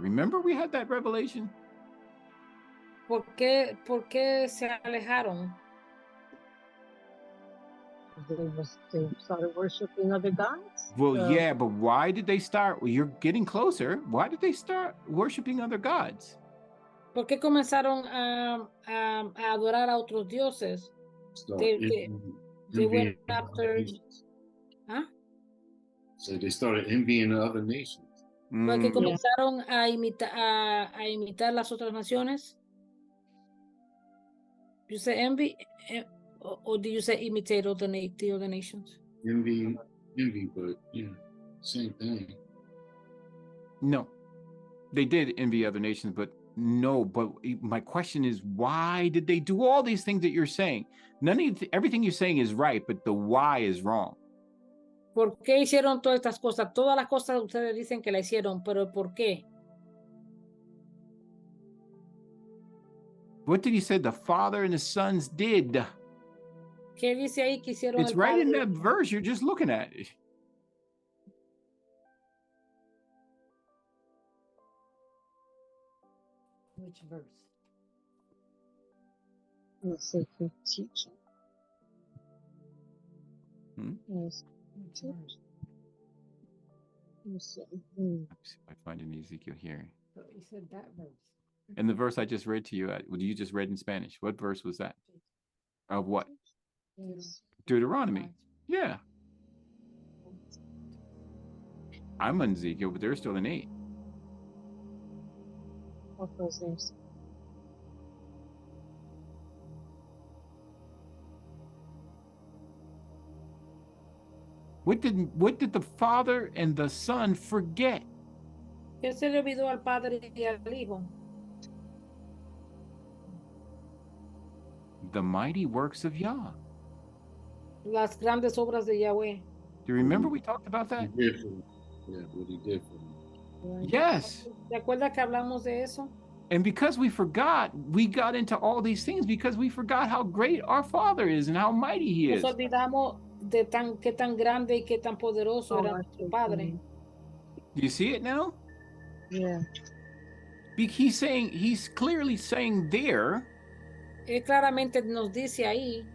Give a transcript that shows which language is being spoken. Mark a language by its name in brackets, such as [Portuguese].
[English] Remember we had that revelation? [Spanish] ¿Por qué se alejaron? [English] They started worshiping other gods. Well, yeah, but why did they start? Well, you're getting closer. Why did they start worshiping other gods? [Spanish] ¿Por qué comenzaron a adorar a otros dioses? [English] So They went after. ¿Ah? So they started envying the other nations. [Spanish] Porque Mm, comenzaron a imitar las otras naciones. [English] You say envy, or do you say imitate the other nations? Envy, but yeah, same thing. no, they did envy other nations, but no. But my question is, why did they do all these things that you're saying? Everything you're saying is right, but the why is wrong. [Spanish] ¿Por qué hicieron todas estas cosas? Todas las cosas ustedes dicen que la hicieron, pero ¿por qué? [English] What did he say the father and the sons did? [Spanish] ¿Qué dice ahí que hicieron [English] It's [Spanish] el [English] right in [Spanish] padre? [English] that verse you're just looking at. Which verse? Let's see if we teach them. Yes. Which verse? Let's see. Let's see if I find an Ezekiel here. So you said that verse. And the verse I just read to you, you just read in Spanish. What verse was that? Of what? Yes. Deuteronomy. Yeah. I'm on Ezekiel, but they're still in 8. What those names? What did the father and the son forget? [Spanish] ¿Qué se le olvidó al padre y al hijo? [English] The mighty works of Yah. [Spanish] Las grandes obras de Yahweh. [English] Do you remember we talked about He that? did for them. Yeah, what he did for them. Yes. [Spanish] ¿Te acuerdas que hablamos de eso? [English] And because we forgot, we got into all these things because we forgot how great our Father is and how mighty He is. [Spanish] Nos olvidamos de qué tan grande y qué tan poderoso era nuestro Padre. [English] Do you see it now? Yeah. He's clearly saying there [Spanish] Él claramente nos dice ahí,